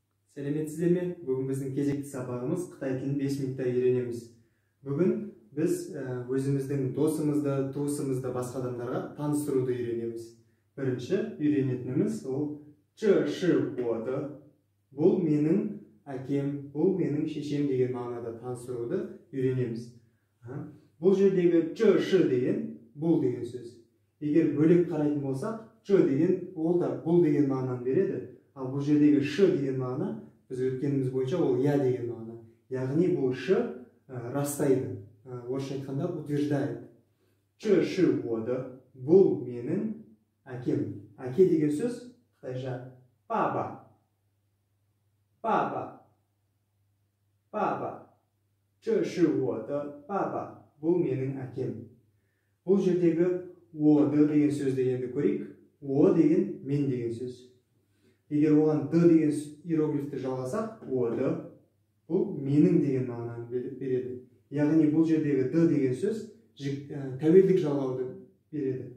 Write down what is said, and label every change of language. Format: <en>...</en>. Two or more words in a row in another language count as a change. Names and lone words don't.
<kk>Сәлеметсіздер ме? Бүгін біздің кезекті сабағымыз Қытай тілін 5 минутта үйренеміз. Бүгін біз өзіміздің досымызды, туысымызды басқа адамдарға таныстыруды үйренеміз. Бірінші үйренетініміз ол</kk> <zh>这是我的.</zh> <kk>Бұл менің әкем, бұл менің шешем деген мағынада таныстыруды үйренеміз. Бұл жердегі</kk> <zh>这是</zh> <kk>деген бұл деген сөз. Егер бөлек қарайтын болсақ, 这деген ол да бұл деген мағынаны береді. Ал бұл жердегі ш деген мағына, біз өткеніміз бойынша ол я деген мағына. Яғни бұл ш растайды. Орысша айтқанда утверждает.</kk> <zh>这是我的.</zh> <kk>Бұл менің әкем. Әке деген сөз қытайша папа. Папа. Папа.</kk> <zh>这是我的 папа.</zh> <kk>Бұл менің әкем. Бұл жердегі оды деген сөзді енді көрейік. О деген мен деген сөз. Егер оған д деген иероглифті жалғасақ, оды бұл менің деген мағынаны береді. Яғни бұл жердегі д деген сөз тәуелдік жалғауды береді.</kk>